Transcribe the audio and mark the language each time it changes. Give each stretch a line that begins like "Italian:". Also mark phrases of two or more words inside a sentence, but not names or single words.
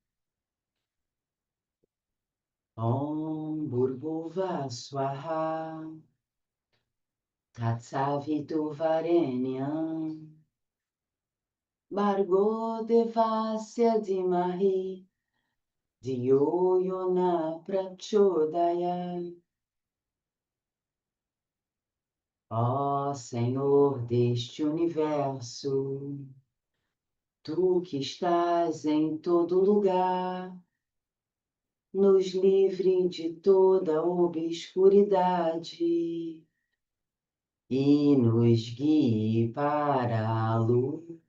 Sanskrit: ॐ भूर्भुवः स्वः तत्सवितुर्वरेण्यं भर्गो देवस्य धीमहि धियो यो नः प्रचोदयात्.
Portuguese: Ó Senhor deste universo, tu que estás em todo lugar, nos livre de toda obscuridade e nos guie para a luz.